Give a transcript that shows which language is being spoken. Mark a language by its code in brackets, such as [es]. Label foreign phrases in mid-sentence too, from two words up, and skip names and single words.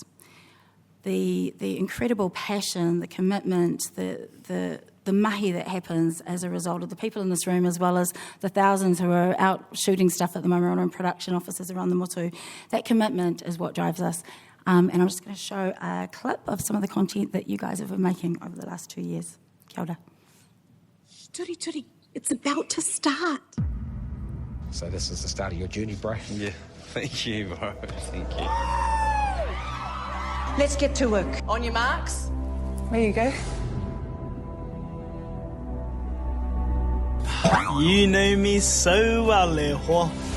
[en] The incredible passion, the commitment, the mahi that happens as a result of the people in this room, as well as the thousands who are out shooting stuff at the Maramena and production offices around the motu, that commitment is what drives us. And I'm just going to show a clip of some of the content that you guys have been making over the last 2 years. [mi] Kia ora. [en] Turi, it's about to start. So this is the start of your journey, bro? Yeah, thank you, bro. Thank you. Let's get to work. On your marks. There you go. You know me so well, Leho.